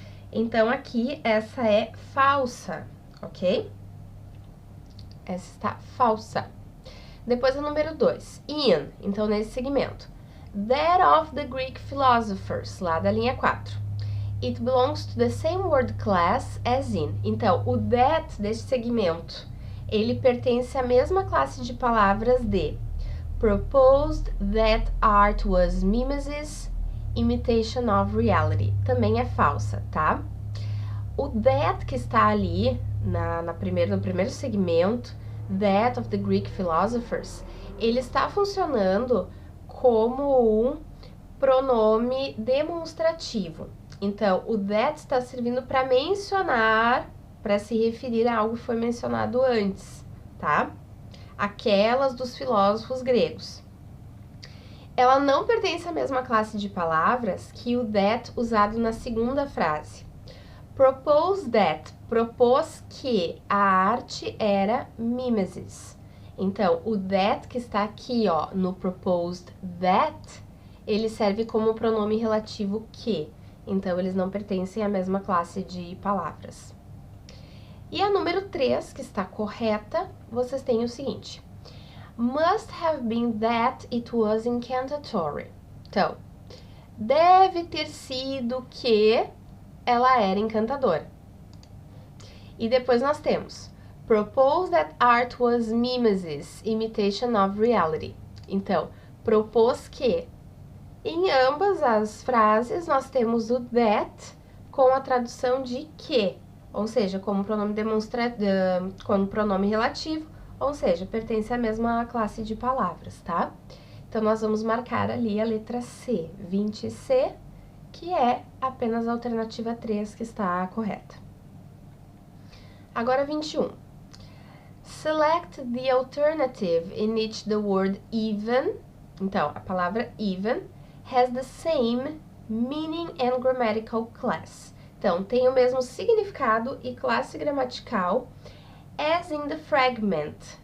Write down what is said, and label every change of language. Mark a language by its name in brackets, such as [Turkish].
[Portuguese] Então, aqui, essa é falsa, ok? Essa está falsa. Depois, a número 2, in, então, nesse segmento. [English] That of the Greek philosophers, [Portuguese] lá da linha 4. [English] It belongs to the same word class as in. [Portuguese] Então, o that deste segmento, ele pertence à mesma classe de palavras de [English] proposed that art was mimesis, imitation of reality. [Portuguese] Também é falsa, tá? O that que está ali no primeiro segmento, [English] that of the Greek philosophers, [Portuguese] ele está funcionando como um pronome demonstrativo. Então, o that está servindo para mencionar, para se referir a algo que foi mencionado antes, tá? Aquelas dos filósofos gregos. Ela não pertence à mesma classe de palavras que o that usado na segunda frase. [English] Propose that, [Portuguese] propôs que a arte era mimesis. Então, o that que está aqui, ó, no [English] proposed that, [Portuguese] ele serve como pronome relativo que. Então, eles não pertencem à mesma classe de palavras. E a número 3, que está correta, vocês têm o seguinte. [English] Must have been that it was incantatory. [Portuguese] Então, deve ter sido que ela era encantadora. E depois nós temos [English] propose that art was mimesis, imitation of reality. [Portuguese] Então, propôs que. Em ambas as frases, nós temos o that com a tradução de que, ou seja, como pronome como pronome relativo, ou seja, pertence à mesma classe de palavras, tá? Então, nós vamos marcar ali a letra C, 20C, que é apenas a alternativa 3 que está correta. Agora, 21. [English] Select the alternative in which the word even, [Portuguese] então, a palavra [English] even, has the same meaning and grammatical class. [Portuguese] Então, tem o mesmo significado e classe gramatical [English] as in the fragment.